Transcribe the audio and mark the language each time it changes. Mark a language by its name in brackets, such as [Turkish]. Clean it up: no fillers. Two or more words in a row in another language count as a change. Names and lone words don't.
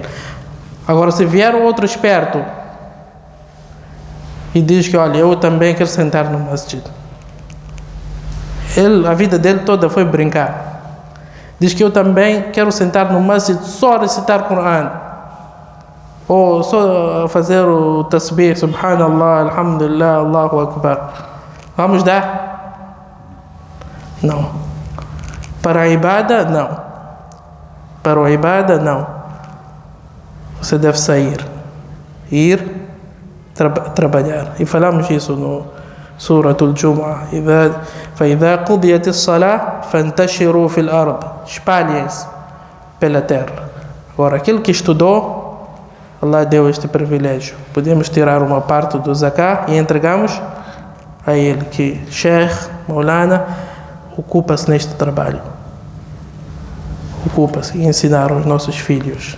[Portuguese] Agora, se vier outro esperto e diz que, olha, eu também quero sentar no masjid. A vida dele toda foi brincar. Diz que eu também quero sentar no masjid só recitar Corão. Ou só fazer o tasbih, [Arabic] سبحان الله، الحمد لله، الله أكبر. [Portuguese] Vamos dar? Não. Para a ibada, não. Para a ibada, não. Você deve sair, ir trabalhar. E falamos isso no Surah Al-Jumu'ah. [Arabic] فَإِذَا قُضِيَتِ الصَّلَاةِ فَانْتَشِرُوا فِي الْأَرْضِ. [Portuguese] Espalhem-se pela terra. Agora, aquele que estudou, Allah deu este privilégio. Podemos tirar uma parte do zakah e entregamos a ele, que Sheikh, Maulana, ocupa-se neste trabalho. Ocupa-se em ensinar aos nossos filhos.